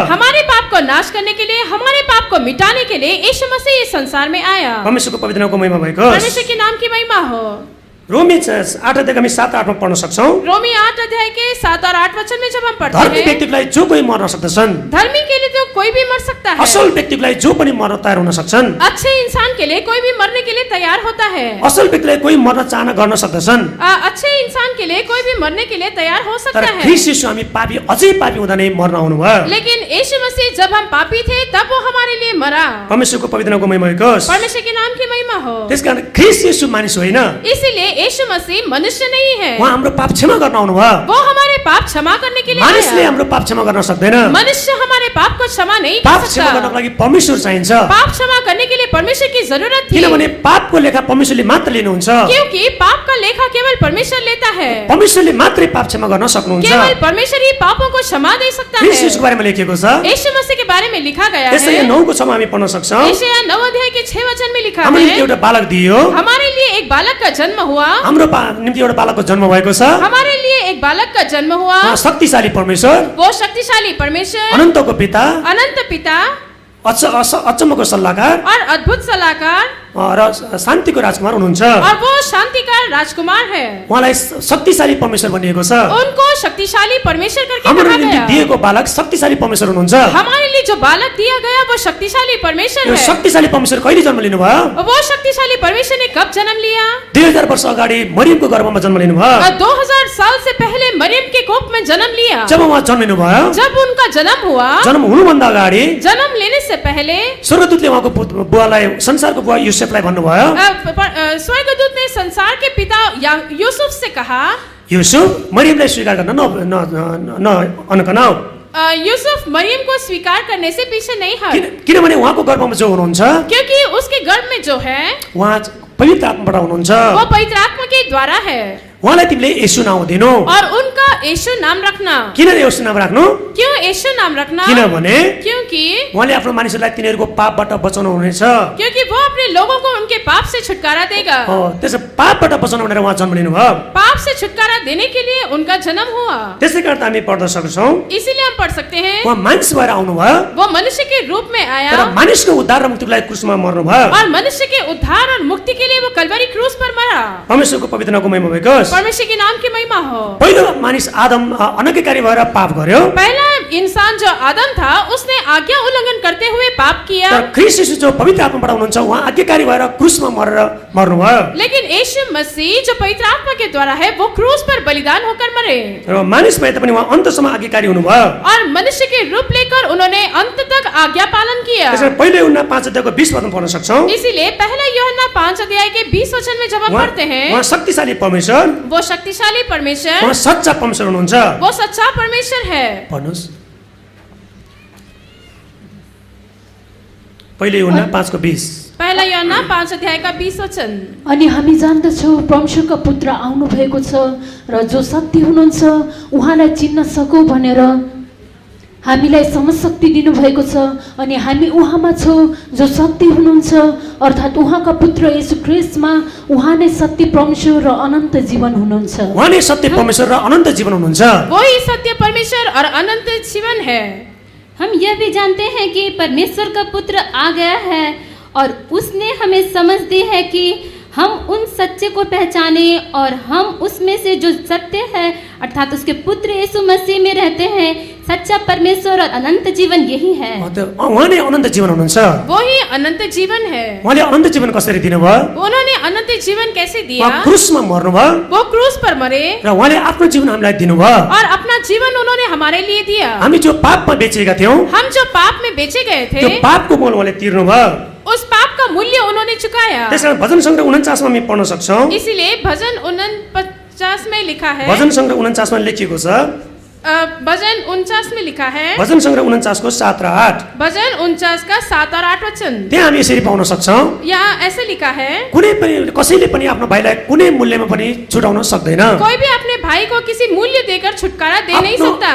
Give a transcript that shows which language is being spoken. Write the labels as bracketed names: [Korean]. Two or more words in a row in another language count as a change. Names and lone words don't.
[Hindi] हमारे पाप को नाश करने के लिए, हमारे पाप को मिटाने के लिए यीशु मसीह इस संसार में आया। [Nepali] परमेश्वरको पवित्र नामको महिमा भएको होस्। [Hindi] परमेश्वर के नाम की महिमा हो। [Nepali] रोमी 8 अध्याय हामी 7 8 मा पढ्न सक्छौँ। [Hindi] रोमी 8 अध्याय के 7 और 8 वचन में जब हम [Nepali] धर्मी [Hindi] पढ़ते हैं, [Nepali] व्यक्तिलाई जो कोही मर्न सक्दछन्, [Hindi] धर्मी के लिए तो कोई भी मर सकता है। [Nepali] असल व्यक्तिलाई जो पनि मर्न तयार हुन सक्छन्, [Hindi] अच्छे इंसान के लिए कोई भी मरने के लिए तैयार होता है। [Nepali] असल व्यक्तिलाई कोही मर्न चाहना गर्न सक्दछन्। [Hindi] अच्छे इंसान के लिए कोई भी मर्ने के लिए तैयार हो सकता [Nepali] तर [Hindi] है। [Nepali] ख्रीष्ट यीशु हामी पापी, अझै पापी हुँदा नै मर्न आउनुभयो। [Hindi] लेकिन यीशु मसीह जब हम पापी थे तब वो हमारे लिए मरा। [Nepali] परमेश्वरको पवित्र नामको महिमा भएको होस्। [Hindi] परमेश्वर के नाम की महिमा हो। [Nepali] त्यसकारण ख्रीष्ट यीशु मानिस होइन, [Hindi] इसीलिए यीशु मसीह मनुष्य नहीं है। [Nepali] उहाँ हाम्रो पाप क्षमा गर्न आउनुभयो। [Hindi] वो हमारे पाप क्षमा करने के लिए [Nepali] मानिसले [Hindi] आया। [Nepali] हाम्रो पाप क्षमा गर्न सक्दैन। [Hindi] मनुष्य हमारे पाप को क्षमा नहीं [Nepali] पाप [Hindi] कर [Nepali] क्षमा [Hindi] सकता। [Nepali] गर्नको लागि परमेश्वर चाहिन्छ। [Hindi] पाप क्षमा करने के लिए परमेश्वर की जरूरत थी। [Nepali] किनभने पापको लेखा परमेश्वरले मात्र लिनुहुन्छ। [Hindi] क्योंकि पाप का लेखा केवल परमेश्वर लेता है। [Nepali] परमेश्वरले मात्रै पाप क्षमा गर्न सक्नुहुन्छ। [Hindi] केवल परमेश्वर ही पापों को क्षमा दे सकता [Nepali] ख्रीष्ट [Hindi] है। [Nepali] यीशुको बारेमा लेखिएको छ। [Hindi] यीशु मसीह के बारे में लिखा गया [Nepali] यसै [Hindi] है। [Nepali] 9 को 6 मा हामी पढ्न सक्छौँ। [Hindi] यशायाह 9 अध्याय के 6 वचन में लिखा [Nepali] हाम्रो निम्ति [Hindi] है, [Nepali] एउटा बालक दिइयो, [Hindi] हमारे लिए एक बालक का जन्म हुआ। [Nepali] हाम्रो निम्ति एउटा बालकको जन्म भएको छ। [Hindi] हमारे लिए एक बालक का जन्म हुआ। [Nepali] उहाँ शक्तिशाली परमेश्वर, [Hindi] वो शक्तिशाली परमेश्वर, [Nepali] अनन्तको पिता, [Hindi] अनंत पिता [Nepali] अचम्मको सल्लाहकार [Hindi] और अद्भुत सलाहकार [Nepali] र शान्तिको राजकुमार हुनुहुन्छ। [Hindi] और वो शांति का राजकुमार है। [Nepali] उहाँलाई शक्तिशाली परमेश्वर भनिएको छ। [Hindi] उनको शक्तिशाली परमेश्वर करके [Nepali] हाम्रो [Hindi] कहा [Nepali] निम्ति [Hindi] गया। [Nepali] दिएको बालक शक्तिशाली परमेश्वर हुनुहुन्छ। [Hindi] हमारे लिए जो बालक दिया गया वो शक्तिशाली परमेश्वर [Nepali] यो [Hindi] है। [Nepali] शक्तिशाली परमेश्वर कहिले जन्म लिनुभयो? [Hindi] वो शक्तिशाली परमेश्वर ने कब जन्म लिया? [Nepali] 2000 वर्ष अगाडि मरियमको गर्भमा जन्म लिनुभयो। [Hindi] 2000 साल से पहले मरियम के कोख में जन्म लिया। [Nepali] जब उहाँ जन्मिनुभयो, [Hindi] जब उनका जन्म हुआ, [Nepali] जन्म हुनुभन्दा अगाडि [Hindi] जन्म लेने से पहले [Nepali] स्वर्गदूतले उहाँको बुवालाई, संसारको बुवा युसेफलाई भन्नुभयो, [Hindi] स्वर्गदूत ने संसार के पिता यूसुफ से कहा, [Nepali] युसुफ मरियमलाई स्वीकार गर्न अनकनाऊ। [Hindi] यूसुफ मरियम को स्वीकार करने से पीछे नहीं हट, [Nepali] किनभने उहाँको गर्भमा जो हुनुहुन्छ, [Hindi] क्योंकि उसके गर्भ में जो है [Nepali] उहाँ पवित्र आत्माबाट हुनुहुन्छ। [Hindi] वो पवित्र आत्मा के द्वारा है। [Nepali] उहाँलाई तिमीले येशू नाम दिनु। [Hindi] और उनका यीशु नाम रखना। [Nepali] किन येशू नाम राख्नु? [Hindi] क्यों यीशु नाम रखना? [Nepali] किनभने [Hindi] क्योंकि [Nepali] उहाँले आफ्नो मानिसहरूलाई तिनीहरूको पापबाट बचाउनु हुनेछ। [Hindi] क्योंकि वो अपने लोगों को उनके पाप से छुटकारा देगा। [Nepali] त्यसो पापबाट बचाउनु भनेर उहाँ जन्म लिनुभयो। [Hindi] पाप से छुटकारा देने के लिए उनका जन्म हुआ। [Nepali] त्यसै कारण हामी पढ्न सक्छौँ, [Hindi] इसीलिए हम पढ़ सकते हैं, [Nepali] उहाँ मानिस भएर आउनुभयो, [Hindi] वो मनुष्य के रूप में आया [Nepali] तर मानिसको उद्धार र मुक्तिको लागि क्रुसमा मर्नुभयो। [Hindi] और मनुष्य के उद्धार और मुक्ति के लिए वो कलवरी क्रूस पर मरा। [Nepali] परमेश्वरको पवित्र नामको महिमा होस्। [Hindi] परमेश्वर के नाम की महिमा हो। [Nepali] पहिलो मानिस आदम अनज्ञाकारी भएर पाप गर्यो। [Hindi] पहला इंसान जो आदम था, उसने आज्ञा उल्लंघन करते हुए पाप किया। [Nepali] तर ख्रीष्ट यीशु जो पवित्र आत्माबाट हुनुहुन्छ, उहाँ आज्ञाकारी भएर क्रुसमा मर्नुभयो। [Hindi] लेकिन यीशु मसीह जो पवित्र आत्मा के द्वारा है, वो क्रूस पर बलिदान होकर मरे। [Nepali] र मानिस भए तापनि उहाँ अन्तसम्म आज्ञाकारी हुनुभयो। [Hindi] और मनुष्य के रूप लेकर उन्होंने अंत तक आज्ञा पालन किया। [Nepali] त्यसैले पहिलो यूहन्ना 5 अध्यायको 20 पदमा पढ्न सक्छौँ। [Hindi] इसीलिए पहला यूहन्ना 5 अध्याय के 20 वचन में जब हम पढ़ते हैं, [Nepali] उहाँ शक्तिशाली परमेश्वर, [Hindi] वो शक्तिशाली परमेश्वर, [Nepali] उहाँ सच्चा परमेश्वर हुनुहुन्छ। [Hindi] वो सच्चा परमेश्वर है। [Nepali] पढ्नुस् पहिलो यूहन्ना 5 को 20। [Hindi] पहला यूहन्ना 5 अध्याय का 20 वचन। [Nepali] अनि हामी जान्दछौँ परमेश्वरका पुत्र आउनु भएको छ र जो शक्ति हुनुहुन्छ उहाँलाई चिन्न सकौँ भनेर हामीलाई समशक्ति दिनुभएको छ। अनि हामी उहाँमा छौँ जो शक्ति हुनुहुन्छ, अर्थात् उहाँका पुत्र येशू ख्रीष्टमा। उहाँ नै सत्य परमेश्वर र अनन्त जीवन हुनुहुन्छ। उहाँ नै सत्य परमेश्वर र अनन्त जीवन हुनुहुन्छ। [Hindi] वही सत्य परमेश्वर और अनंत जीवन है। हम यह भी जानते हैं कि परमेश्वर का पुत्र आ गया है और उसने हमें समझ दी है कि हम उन सच्चे को पहचाने और हम उसमें से जो सत्य है अर्थात उसके पुत्र यीशु मसीह में रहते हैं। सच्चा परमेश्वर और अनंत जीवन यही है। [Nepali] उहाँ नै अनन्त जीवन हुनुहुन्छ। [Hindi] वो ही अनंत जीवन है। [Nepali] उहाँले अनन्त जीवन कसरी दिनुभयो? [Hindi] उन्होंने अनंत जीवन कैसे दिया? [Nepali] उहाँ क्रुसमा मर्नुभयो [Hindi] वो क्रूस पर मरे [Nepali] र उहाँले आफ्नो जीवन हामीलाई दिनुभयो। [Hindi] और अपना जीवन उन्होंने हमारे लिए दिया। [Nepali] हामी जो पापमा बेचेका थियौं, [Hindi] हम जो पाप में बेचे गए थे, [Nepali] त्यो पापको मोल उहाँले तिर्नुभयो। [Hindi] उस पाप का मूल्य उन्होंने चुकाया। [Nepali] त्यसकारण भजन सङ्ग्रह 49 मा हामी पढ्न सक्छौं। [Hindi] इसीलिए भजन 49 में लिखा है, [Nepali] भजन सङ्ग्रह 49 मा लेखिएको छ। [Hindi] भजन 49 में लिखा है, [Nepali] भजन सङ्ग्रह 49 को 7 र 8। [Hindi] भजन 49 का 7 और 8 वचन। [Nepali] त्यहाँ हामी यसरी पाउन सक्छौं, [Hindi] यहाँ ऐसे लिखा है, [Nepali] कुनै पनि कसैले पनि आफ्नो भाइलाई कुनै मूल्यमा पनि छुटाउन सक्दैन। [Hindi] कोई भी अपने भाई को किसी मूल्य देकर छुटकारा दे नहीं सकता।